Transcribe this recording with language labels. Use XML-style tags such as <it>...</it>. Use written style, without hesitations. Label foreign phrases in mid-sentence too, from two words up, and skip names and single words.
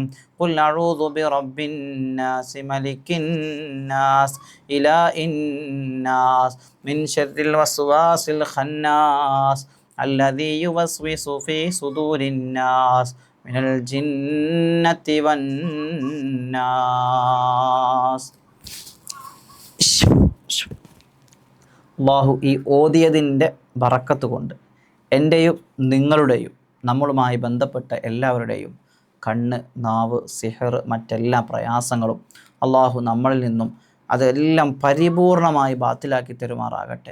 <ar>قل أعوذ برب الناس ملك الناس إله الناس من شر الوسواس الخناس الذي يوسوس في صدور الناس من الجنة والناس.</ar> <ml>അല്ലാഹു ഈ ഓതിയതിൻ്റെ ബറക്കത്ത് കൊണ്ട് എൻ്റെയും നിങ്ങളുടെയും നമ്മളുമായി ബന്ധപ്പെട്ട എല്ലാവരുടെയും കണ്ണ്, നാവ്, സിഹർ, മറ്റെല്ലാ പ്രയാസങ്ങളും അല്ലാഹു നമ്മളിൽ നിന്നും അതെല്ലാം പരിപൂർണമായി ബാത്തിലാക്കി തരുമാറാകട്ടെ.</ml>